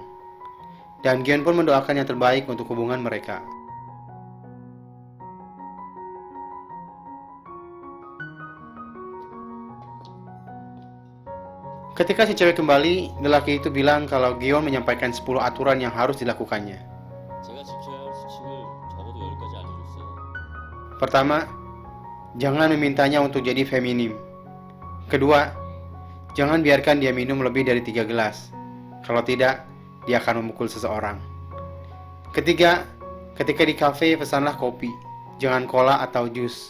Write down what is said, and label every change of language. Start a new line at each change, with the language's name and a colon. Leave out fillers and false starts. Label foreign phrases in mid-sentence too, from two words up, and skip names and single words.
Indonesian: Dan Gion pun mendoakan yang terbaik untuk hubungan mereka. Ketika si cewek kembali, lelaki itu bilang kalau Gion menyampaikan 10 aturan yang harus dilakukannya.
Korean: 제가 지켜야 할 수칙을 적어도 10가지 알려줬어요.
Indonesian: Pertama, jangan memintanya untuk jadi feminim. Kedua, jangan biarkan dia minum lebih dari 3 gelas. Kalau tidak, dia akan memukul seseorang. Ketiga, ketika di kafe pesanlah kopi, jangan cola atau jus.